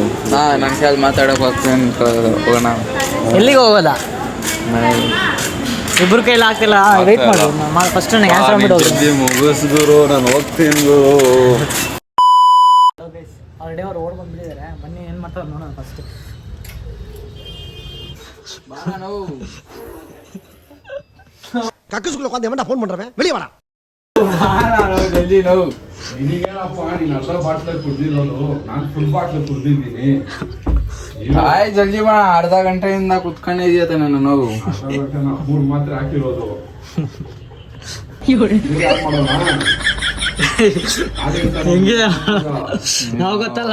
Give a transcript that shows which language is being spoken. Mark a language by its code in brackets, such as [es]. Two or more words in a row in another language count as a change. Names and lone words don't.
[kn] ನನ್ನ ಕೈಯಲ್ಲಿ ಮಾತಾಡಕ್ ಹೋಗ್ತೀನಿ, ಹೋಗೋಣ. ಎಲ್ಲಿಗೆ ಹೋಗೋದ? ಇಬ್ರು ಕೈಲಿ ಆಗ್ತಿಲ್ಲ, ವೆಯ್ಟ್ ಮಾಡು. ಫಸ್ಟ್ ನನಗೆ ಆನ್ಸರ್ ಮಾಡ್ಬಿಟ್ಟು ಮುಗಿಸ್ಗುರು, ನಾನು ಹೋಗ್ತೀನಿ ಗುರು. ಆಲ್ರೆಡಿ ಅವ್ರು ಓಡ್ ಬಂದ್ಬಿಟ್ಟಿದ್ದಾರೆ. ಬನ್ನಿ ಏನು ಮಾಡ್ತಾರೆ ನೋಡೋಣ ಫಸ್ಟ್. [ta] கக்குஸ்குள்ள உட்காந்து எவன்டா ஃபோன் பண்றவன் வெளிய வாடா. [kn] ನಿನಗೇನಪ್ಪ, ನೀನು ಅರ್ಧ ಬಾಟ್ಲಲ್ಲಿ ಕುಡ್ದಿರೋದು, ನಾನು ಫುಲ್ ಬಾಟ್ಲಲ್ಲಿ ಕುಡ್ದಿದ್ದೀನಿ. ಆಯ್ ಜಲ್ದಿ ಬಾ, ಅರ್ಧ ಗಂಟೆಯಿಂದ ಕುತ್ಕೊಂಡಿದ್ಯತೆ ನನ್ನ ನೋವು. 3 ಮಾತ್ರೆ ಹಾಕಿರೋದು. ಹೆಂಗೆ ನಾವು ಗೊತ್ತಲ್ಲ.